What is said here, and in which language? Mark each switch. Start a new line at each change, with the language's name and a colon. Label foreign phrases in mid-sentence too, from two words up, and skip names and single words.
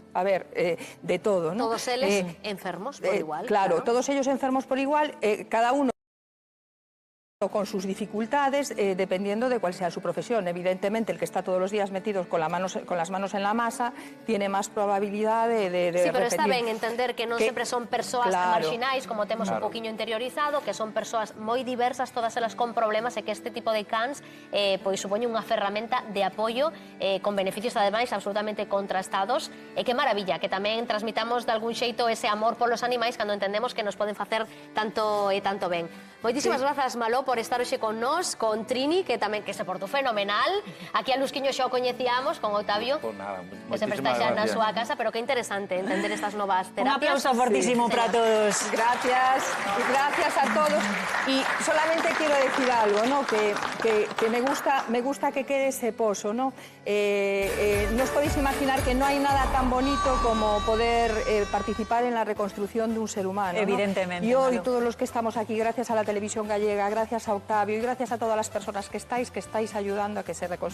Spanish: A ver, de todo, ¿no? Todos ellos enfermos por igual. Claro, todos ellos enfermos por igual, cada uno con sus dificultades, dependiendo de cuál sea su profesión. Evidentemente, el que está todos los días metido con las manos en la masa tiene más probabilidad de sí, pero repetir.
Galician: está ben entender que non sempre son persoas marxinais, como temos un poquinho interiorizado, que son persoas moi diversas, todas elas con problemas, e que este tipo de cans pois supoñe unha ferramenta de apoio con beneficios, ademais, absolutamente contrastados, e que maravilla, que tamén transmitamos de algún xeito ese amor polos animais cando entendemos que nos poden facer tanto e tanto ben. Moitísimas grazas, Maló, por estar hoxe con nós, con Trini, que tamén que se portou fenomenal. Aquí a Lusquiño xa o coñecíamos, con Octavio, que sempre está xa na súa casa, pero que interesante entender estas novas terapias. Un aplauso fortísimo para todos.
Spanish: Gracias, gracias a todos. Y solamente quiero decir algo, ¿no? Que me gusta que quede ese pozo, ¿no? No os podéis imaginar que no hay nada tan bonito como poder participar en la reconstrucción de un ser humano, ¿no? Evidentemente. Y hoy todos los que estamos aquí, gracias a la televisión gallega, gracias a Octavio y gracias a todas las personas que estáis ayudando a que se reconstruya.